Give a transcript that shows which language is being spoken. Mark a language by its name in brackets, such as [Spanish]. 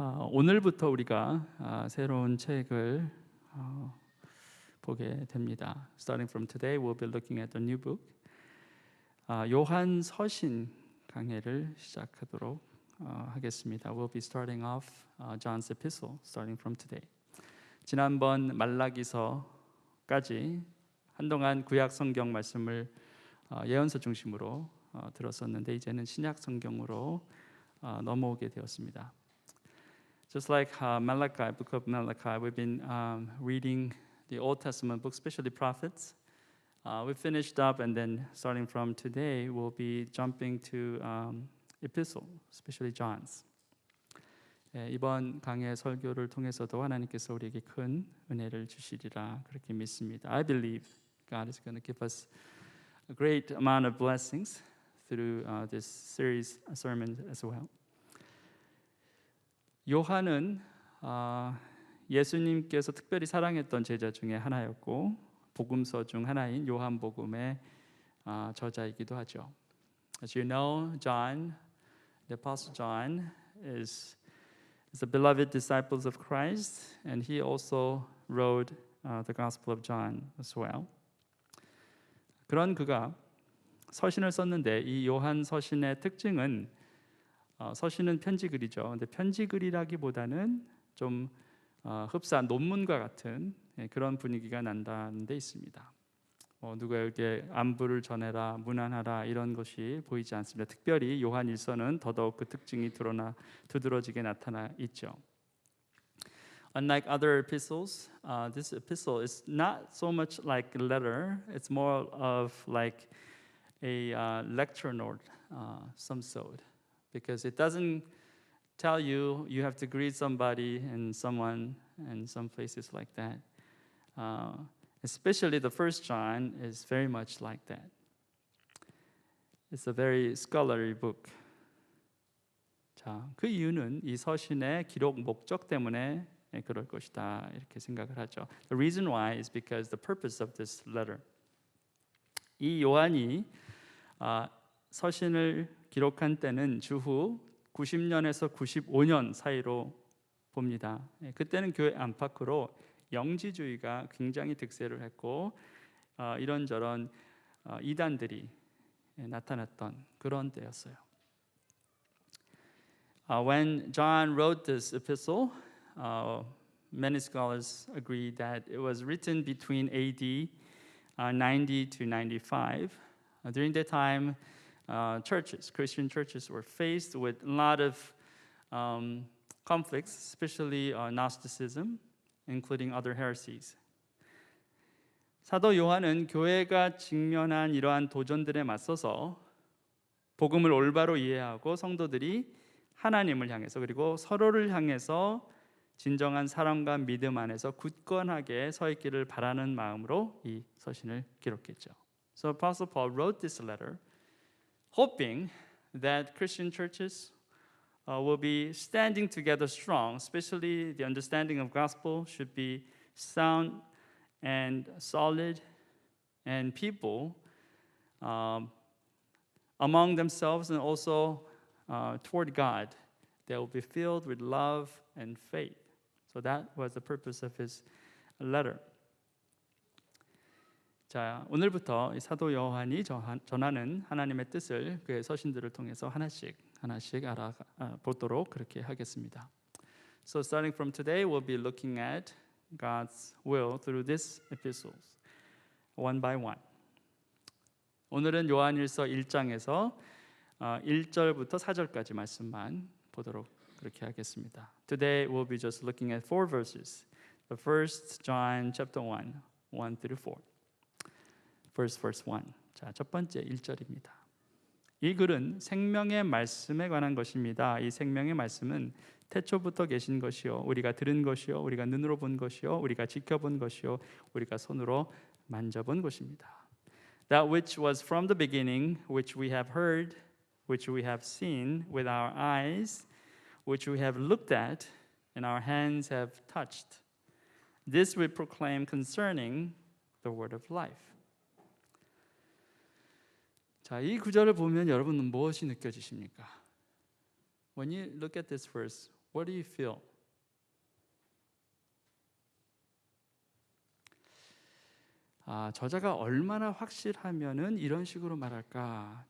[Korean] 오늘부터 우리가 새로운 책을 보게 됩니다. [English] Starting from today, we'll be looking at the new book. [Korean] 요한 서신 강해를 시작하도록 하겠습니다. [English] We'll be starting off John's epistle, starting from today. [Korean] 지난번 말라기서까지 한동안 구약 성경 말씀을 예언서 중심으로 들었었는데 이제는 신약 성경으로 넘어오게 되었습니다. [English] Just like Malachi, book of Malachi, we've been reading the Old Testament books, especially prophets. We finished up, and then starting from today, we'll be jumping to epistle, especially John's. [Korean] 이번 강해 설교를 통해서도 하나님께서 우리에게 큰 은혜를 주시리라 그렇게 믿습니다. [English] I believe God is going to give us a great amount of blessings through this series of sermons as well. [Korean] 요한은 예수님께서 특별히 사랑했던 제자 중에 하나였고 복음서 중 하나인 요한복음의 저자이기도 하죠. [English] As you know, John, the Apostle John, is a beloved disciple of Christ, and he also wrote the Gospel of John as well. [Korean] 그런 그가 서신을 썼는데 이 요한 서신의 특징은 서신은 편지글이죠. 근데 편지글이라기보다는 좀 흡사한 논문과 같은 그런 분위기가 난다는 데 있습니다. 누구에게 안부를 전해라, 문안하라 이런 것이 보이지 않습니다. 특별히 요한 일서는 더더욱 그 특징이 두드러지게 나타나 있죠. [English] Unlike other epistles, this epistle is not so much like a letter. It's more of like a lecture note, some sort. Because it doesn't tell you have to greet somebody and someone and some places like that. Especially the first John is very much like that. It's a very scholarly book. [Korean] 자, 그 이유는 이 서신의 기록 목적 때문에 그럴 것이다 이렇게 생각을 하죠. [English] The reason why is because the purpose of this letter. [Korean] 이 요한이 서신을 기록한 때는 주후 90년에서 95년 사이로 봅니다. 그때는 교회 안팎으로 영지주의가 굉장히 득세를 했고 이런저런 이단들이 나타났던 그런 때였어요. [English] When John wrote this epistle, many scholars agree that it was written between AD 90 to 95. During that time, Christian churches were faced with a lot of conflicts, especially Gnosticism, including other heresies. [Korean] 사도 요한은 교회가 직면한 이러한 도전들에 맞서서 복음을 올바로 이해하고 성도들이 하나님을 향해서 그리고 서로를 향해서 진정한 사랑과 믿음 안에서 굳건하게 서 있기를 바라는 마음으로 이 서신을 기록했죠. [English] So Apostle Paul wrote this letter hoping that Christian churches will be standing together strong, especially the understanding of gospel should be sound and solid, and people among themselves and also toward God, they will be filled with love and faith. So that was the purpose of his letter. [Korean] 자, 오늘부터 이 사도 요한이 전하는 하나님의 뜻을 그의 서신들을 통해서 하나씩 알아보도록 그렇게 하겠습니다. [English] So starting from today, we'll be looking at God's will through these epistles, one by one. [Korean] 오늘은 요한일서 1장에서 1절부터 4절까지 말씀만 보도록 그렇게 하겠습니다. [English] Today we'll be just looking at 4 verses. The first John chapter 1, 1 through 4. First verse 1. [Korean] 자, 첫 번째 1절입니다. 이 글은 생명의 말씀에 관한 것입니다. 이 생명의 말씀은 태초부터 계신 것이요 우리가 들은 것이요 우리가 눈으로 본 것이요 우리가 지켜본 것이요 우리가 손으로 만져본 것입니다. [English] That which was from the beginning, which we have heard, which we have seen with our eyes, which we have looked at, and our hands have touched. This we proclaim concerning the word of life. [Korean] 자, 이 구절을 보면 여러분은 무엇이 느껴지십니까? [English] When you look at this verse, What do you feel? [Korean] 저자가 얼마나 확실하면은 이런 식으로 말할까?